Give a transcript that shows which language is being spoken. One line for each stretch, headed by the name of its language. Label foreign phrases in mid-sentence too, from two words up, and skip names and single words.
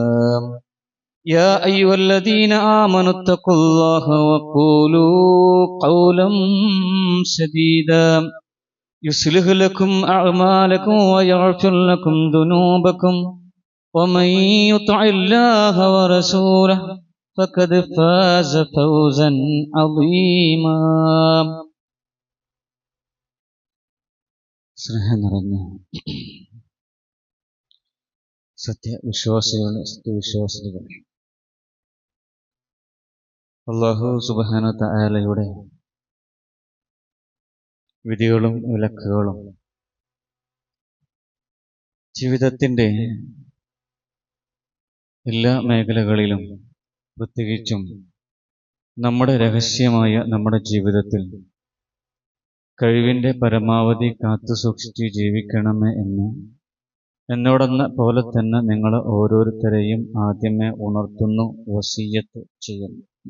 Arabic: يا أيها الذين آمنوا اتقوا الله وقولوا قولا سديدا يصلح لكم أعمالكم ويغفر لكم ذنوبكم، ومن يطع الله ورسوله فقد فاز فوزا عظيما.
Malayalam: സ്നേഹം നിറഞ്ഞ സത്യവിശ്വാസികൾ,
Arabic: الله سبحانه وتعالى
Malayalam: വിധികളും വിലക്കുകളും ജീവിതത്തിൻ്റെ എല്ലാ മേഖലകളിലും, പ്രത്യേകിച്ചും നമ്മുടെ രഹസ്യമായ നമ്മുടെ ജീവിതത്തിൽ കഴിവിൻ്റെ പരമാവധി കാത്തുസൂക്ഷിച്ച് ജീവിക്കണമേ എന്നോടെന്ന പോലെ തന്നെ നിങ്ങൾ ഓരോരുത്തരെയും ആദ്യമേ ഉണർത്തുന്നു, വസിയ്യത്ത് ചെയ്യുന്നു.